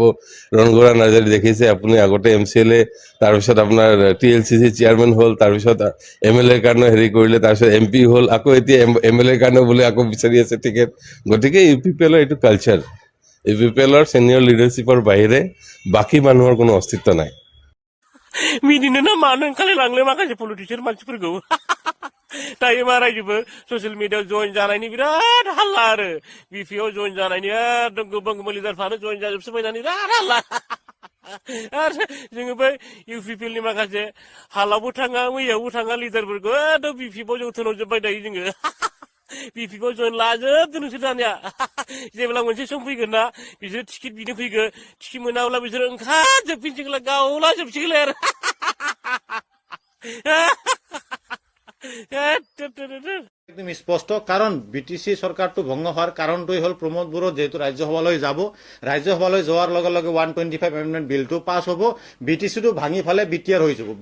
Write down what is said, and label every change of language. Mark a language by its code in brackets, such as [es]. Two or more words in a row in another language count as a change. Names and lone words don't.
[as] ৰণগৌৰা নাৰ্জাৰী দেখিছে আপুনি, আগতে MCLA, তাৰপিছত আপোনাৰ TLCC চেয়াৰমেন হ'ল, তাৰপিছত MLA কাৰণে হেৰি কৰিলে, তাৰপিছত MP হ'ল, আকৌ এতিয়া MLA কাৰণে বোলে আকৌ বিচাৰি আছে টিকেট। গতিকে UPPL এইটো কালচাৰ। UPPL [en] senior leadership [as] বাহিৰে বাকী মানুহৰ কোনো অস্তিত্ব নাই। [brx] मिनिनोना मानो ओंखारलाय लांलाय माखासे पलिटिसियान मानसिफोरखौ दायो मा रायजोबो [en] social media [brx] जइन जानायनि बिराद हाल्ला आरो बिपिआव जइन जानायनि एकदम गोबां गोबां लिडारफ्रानो जइन जाजोबसो बायनानै बिराद हाल्ला आरो जोङो बै इउपिपिएलनि माखासे हालावबो थाङा मैयावबो थाङा लिडारफोरखौ एकदम बिपिआव जों थोनहरजोब्बाय दायो जोङो बिपिआव जइन लाजोबदो नोंसोर दानिया जेब्ला मोनसे सम फैगोन ना बिसोर टिकेट बिनो फैगोन टिकेट मोनाब्ला बिसोर ओंखारजोबफिनसिगोनलाय गावलाजोबसिगोनलाय आरो [as] একদম স্পষ্ট, কাৰণ BTC চৰকাৰটো ভংগ হোৱাৰ কাৰণটোৱেই হ'ল প্ৰমোদ বড়ো যেহেতু ৰাজ্যসভালৈ যাব, ৰাজ্যসভালৈ যোৱাৰ লগে লগে 125 [en] amendment bill [as] পাছ হ'ব, BTCটো ভাঙি ফালে BTR হৈ যাব।